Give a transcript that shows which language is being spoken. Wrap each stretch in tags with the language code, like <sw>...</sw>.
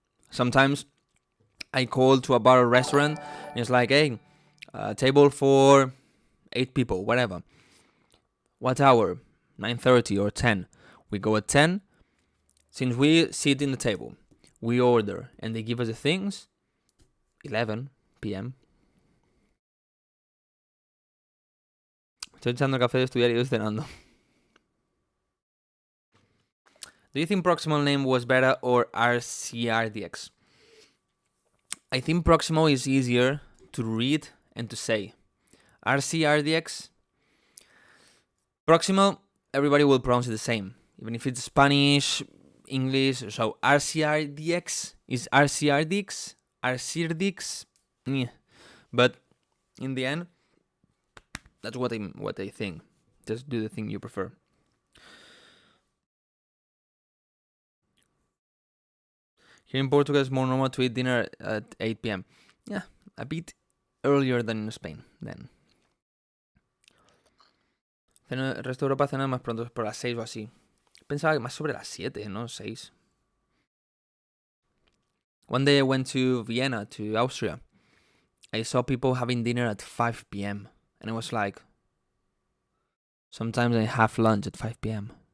<en>Sometimes I call to a bar or restaurant and it's like, hey, table for 8 people, whatever. What hour? 9:30 or 10. We go at 10. Since we sit in the table, we order, and they give us the things, 11 p.m.</en> <es>Estoy echando café de estudiar y estoy cenando.</es> <en>Do you think Proximal name was better or RCRDX? I think Proximal is easier to read and to say. RCRDX, Proximal, everybody will pronounce it the same, even if it's Spanish, English. So RCRDX is RCRDX, RCRDX, yeah. But in the end, that's what I think. Just do the thing you prefer. Here in Portugal, it's more normal to eat dinner at 8 p.m. Yeah, a bit earlier than in Spain, then.</en> <es>El resto de Europa cena más pronto, por las 6 o así. Pensaba que más sobre las 7, ¿no? 6.</es> <en>One day I went to Vienna, to Austria. I saw people having dinner at 5 p.m. And I was like, sometimes I have lunch at 5 p.m.</en>